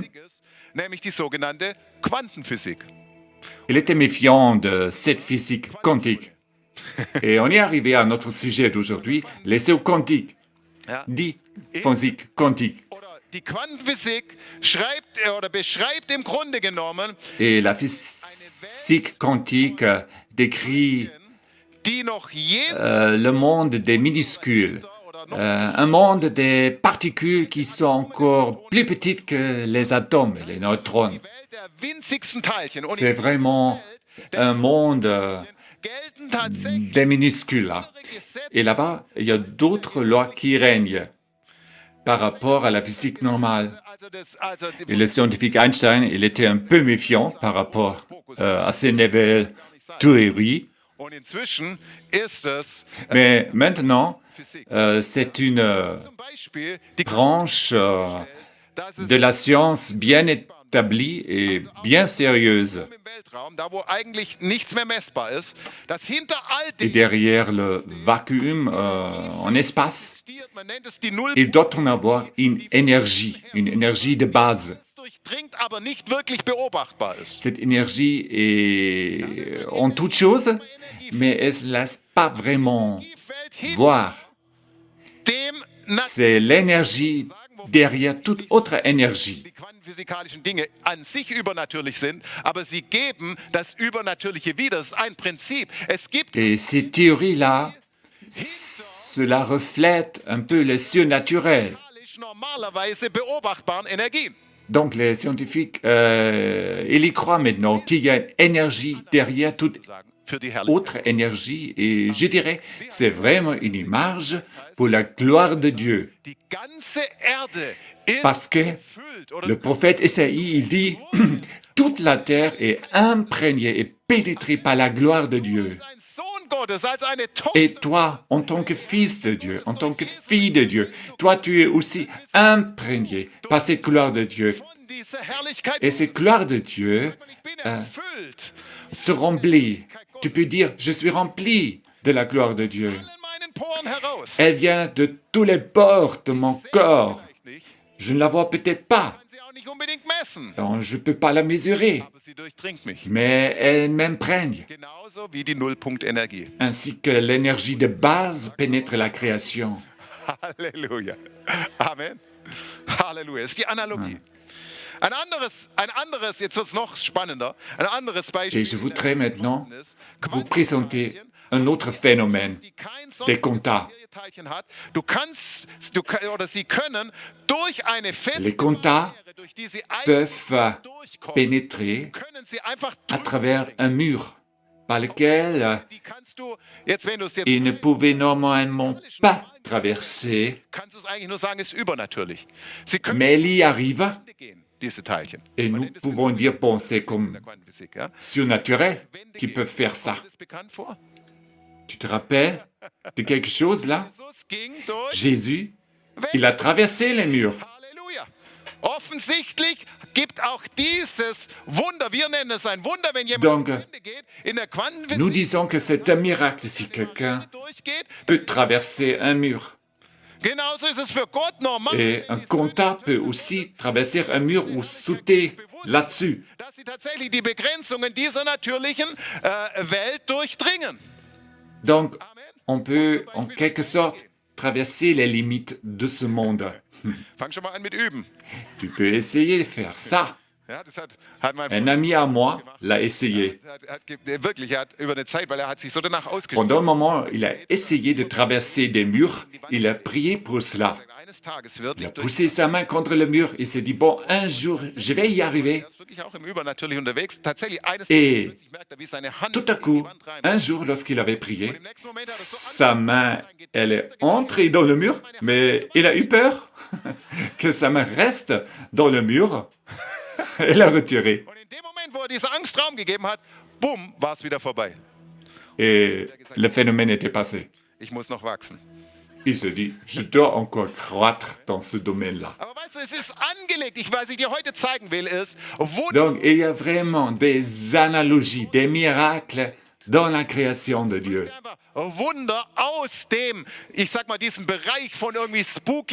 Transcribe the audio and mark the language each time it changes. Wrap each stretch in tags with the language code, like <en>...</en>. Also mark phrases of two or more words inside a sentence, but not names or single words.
<de>nämlich die sogenannte Quantenphysik.</de> <fr>Il était méfiant de cette physique quantique. Et on est arrivé à notre sujet d'aujourd'hui, les sauts quantiques,</fr> <de>Ja.</de> <fr>dit physique quantique.</fr> <de>Oder die Quantenphysik schreibt oder beschreibt im Grunde genommen,</de> <fr>Et la physique quantique décrit</fr> <de>die noch jenseits</de> <fr>le monde des minuscules, un monde des particules qui sont encore plus petites que les atomes, les neutrons.</fr> <de>Welt der winzigsten Teilchen. Und</de> <fr>C'est vraiment un monde</fr> <de>gelten tatsächlich</de> <fr>des minuscules là.</fr> <de>Gesetze,</de> <fr>Et là-bas, il y a d'autres lois qui règnent par rapport à la physique normale. Et le scientifique Einstein, il était un peu méfiant par rapport à ces nouvelles théories.</fr> <de>Und inzwischen ist es</de> <fr>Mais maintenant,</fr> <de>Physik.</de> <fr>c'est une</fr> <de>Zum Beispiel die</de> <fr>branche</fr> <de>dass es</de> <fr>de la science bien établie et bien sérieuse.</fr> <de>im Weltraum, da wo eigentlich nichts mehr messbar ist, dass hinter all</de> <fr>Et</fr> <de>dem</de> <fr>derrière le vacuum en espace,</fr> <de>existiert, man nennt es die Null,</de> <fr>il doit en avoir une énergie de base.</fr> <de>durchdringt, aber nicht wirklich beobachtbar ist.</de> <fr>Cette énergie est en toute chose, mais elle ne se laisse pas vraiment</fr> <de>Die fällt hinter</de> <fr>voir.</fr> <de>dem</de> <fr>C'est l'énergie derrière toute autre énergie.</fr> <de>die quantenphysikalischen Dinge an sich übernatürlich sind, aber sie geben das Übernatürliche wieder. Das ist ein Prinzip. Es gibt</de> <fr>Et ces théories-là, cela reflète un peu le surnaturel.</fr> <de>normalerweise beobachtbaren Energien.</de> <fr>Donc les scientifiques, ils y croient maintenant qu'il y a une énergie derrière toute</fr> <de>Sagen, für die Herrlichkeit.</de> <fr>autre énergie. Et je dirais, c'est vraiment une image pour la gloire de Dieu.</fr> <de>Die ganze Erde ist</de> <fr>Parce que</fr> <de>erfüllt oder</de> <fr>le prophète Esaïe, il dit, toute la terre est imprégnée et pénétrée par la gloire de Dieu.</fr> <de>ein Sohn Gottes als eine Tochter.</de> <fr>Et toi, en tant que fils de Dieu, en tant que fille de Dieu, toi, tu es aussi imprégné par cette gloire de Dieu.</fr> <de>Von dieser Herrlichkeit.</de> <fr>Et cette gloire de Dieu</fr> <de>Ich bin erfüllt</de> <fr>te remplit. Tu peux dire, je suis rempli de la gloire de Dieu.</fr> <de>in meinen Poren heraus.</de> <fr>Elle vient de tous les bords de mon corps.</fr> <de>Vielleicht nicht,</de> <fr>Je ne la vois peut-être pas.</fr> <de>kann sie auch nicht unbedingt messen,</de> <fr>Donc, je ne peux pas la mesurer.</fr> <de>aber sie durchdringt mich.</de> <fr>Mais elle m'imprègne.</fr> <de>Genauso wie die Nullpunktenergie.</de> <fr>Ainsi que l'énergie de base pénètre la création.</fr> <de>Halleluja. Amen. Halleluja. Das ist die Analogie. Ein anderes, jetzt wird es noch spannender, ein anderes Beispiel.</de> <fr>Et je voudrais maintenant</fr> <de>ist,</de> <fr>vous présenter un autre phénomène</fr> <de>die kein</de> <fr>des quantas.</fr> <de>Teilchen hat. Oder sie können durch eine feste</de> <fr>Les quantas</fr> <de>Barriere, durch die sie</de> <fr>peuvent</fr> <de>durchkommen,</de> <fr>pénétrer</fr> <de>können sie einfach</de> <fr>à travers un mur par lequel</fr> <de>die kannst du, jetzt wenn du es jetzt</de> <fr>ils ne pouvaient normalement pas traverser,</fr> <de>kannst du es eigentlich nur sagen, ist übernatürlich. Sie können</de> <fr>mais elle y arrive</fr> <de>Wände gehen, diese Teilchen.</de> <fr>et</fr> <de>Man</de> <fr>nous</fr> <de>nennt es</de> <fr>pouvons dire, bon, c'est</fr> <de>in</de> <fr>comme</fr> <de>der Quantenphysik, ja?</de> <fr>surnaturel</fr> <de>Wände</de> <fr>qui</fr> <de>gehen.</de> <fr>peuvent faire ça.</fr> <de>Kommt das bekannt vor?</de> <fr>Tu te rappelles de quelque chose là?</fr> <de>Jesus ging durch</de> <fr>Jésus, il a traversé les murs.</fr> <de>Halleluja. Offensichtlich gibt auch dieses Wunder, wir nennen es ein Wunder, wenn jemand</de> <fr>Donc,</fr> <de>durch Wände geht, in der</de> <fr>nous</fr> <de>Quantenphysik</de> <fr>disons que c'est un miracle si quelqu'un</fr> <de>durchgeht.</de> <fr>peut traverser un mur.</fr> <de>Genauso ist es für Gott normal,</de> <fr>Et un quanta peut aussi traverser un mur ou sauter là-dessus.</fr> <de>dass sie tatsächlich die Begrenzungen dieser natürlichen Welt durchdringen.</de> <fr>Donc, Amen. on peut en quelque sorte traverser les limites de ce monde.</fr> <de>Fang schon mal an mit üben.</de> <fr>Tu peux essayer de faire ça.</fr> <de>Ja, das hat mein</de> <fr>Un</fr> <de>Bruder</de> <fr>ami à moi</fr> <de>gemacht.</de> <fr>l'a essayé.</fr> <de>Wirklich, er hat über eine Zeit, weil er hat sich so danach ausgestellt.</de> <fr>Pendant un moment, il a essayé de traverser des murs. Il a prié pour cela.</fr> <de>Eines Tages wird</de> <fr>Il a</fr> <de>ich durch</de> <fr>poussé sa main contre le mur. Il s'est dit, bon, un jour, je vais y arriver.</fr> <de>er ist wirklich auch im Übernatürlich unterwegs. Tatsächlich eines</de> <fr>Et</fr> <de>Tages plötzlich merkt er, wie seine Hand</de> <fr>Tout à</fr> <de>in die</de> <fr>coup,</fr> <de>Wand rein.</de> <fr>un jour, lorsqu'il avait prié,</fr> <de>Im nächsten Moment hat er so</de> <fr>sa main, elle est entrée dans le mur, mais il a eu peur que sa main reste dans le mur. Elle l'a retiré.</fr> <de>und in dem Moment, wo er diese Angst Raum gegeben hat, bumm, war es wieder vorbei.</de> <fr>Et le phénomène était passé.</fr> <de>Ich muss noch wachsen.</de> <fr>Il se dit, je dois encore croître dans ce domaine-là.</fr> <de>Aber weißt du, es ist angelegt. Was ich dir heute zeigen will, ist, wo</de> <fr>Donc, il y a vraiment des analogies, des miracles dans la création de Dieu.</fr> <de>einfach Wunder aus dem, ich sag mal, diesem Bereich von irgendwie spooky.</de>